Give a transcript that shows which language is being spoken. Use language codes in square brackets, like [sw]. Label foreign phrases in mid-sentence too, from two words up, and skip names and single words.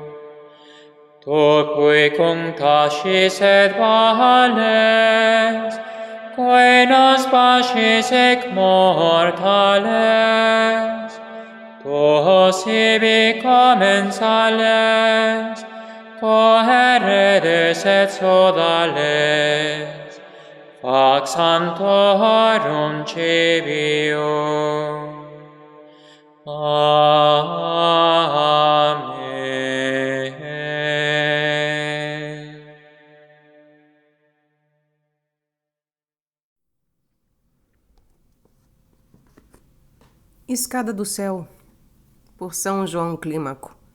[la] Tu cui cunctasis et vales, qui nos pacis ec mortales, tu sibi commensales, coheredes et sodales, fac sanctorum civium. Amen. [pt] Escada do Céu, por São João Clímaco.